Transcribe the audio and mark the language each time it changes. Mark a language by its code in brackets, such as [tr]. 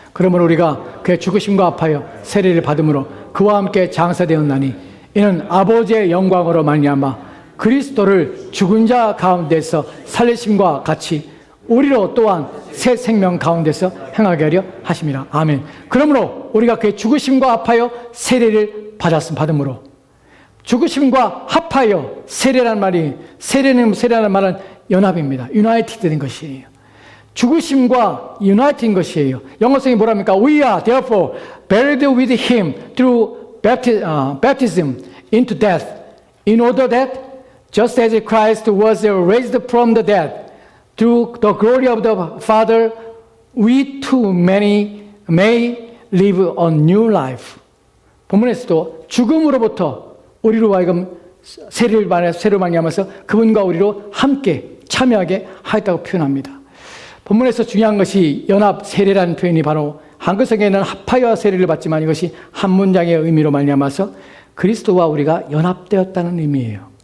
[ko] 그러므로 우리가 그의 죽으심과 합하여 세례를 받음으로 그와 함께 장사되었나니 이는 아버지의 영광으로 말미암아 그리스도를 죽은 자 가운데서 살리심과 같이 우리로 또한 새 생명 가운데서 행하게 하려 하심이라. 아멘. 그러므로 우리가 그의 죽으심과 합하여 세례를 받음으로 죽으심과 합하여 세례라는 말이 세례라는 말은 연합입니다. 유나이티드 된 것이에요. 죽으심과 유나이트인 것이에요. 영어성이 뭐랍니까? [en] We are therefore buried with him through baptism into death, in order that just as Christ was raised from the dead through the glory of the Father, we too may live a new life. [ko] 본문에서도 죽음으로부터 우리로 하여금 세례로 말미암아서 그분과 우리로 함께 참여하게 하였다고 표현합니다. 본문에서 중요한 것이 연합 세례라는 표현이 바로 한글성에는 합하여 세례를 받지만 이것이 한 문장의 의미로 말미암아서 그리스도와 우리가 연합되었다는 의미예요.